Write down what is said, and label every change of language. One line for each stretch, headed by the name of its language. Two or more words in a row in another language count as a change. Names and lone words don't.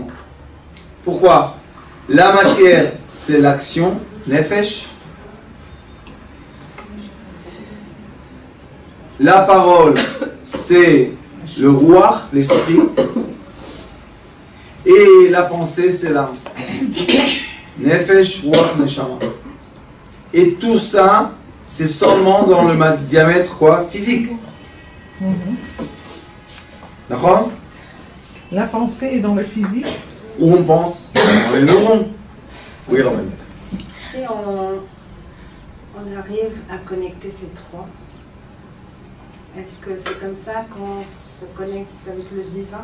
French: Pourquoi? La matière, c'est l'action, nefesh. La parole, c'est le ruach, l'esprit. Et la pensée, c'est l'âme.
Hebrew: נפש, רוח, נשמה.
French: Et tout ça, c'est seulement dans le diamètre quoi? Physique. D'accord? La pensée est dans le physique. Où on pense? Dans les neurones. Oui, Romain. Si on arrive à connecter ces trois, est-ce que c'est comme ça qu'on se connecte avec le divin?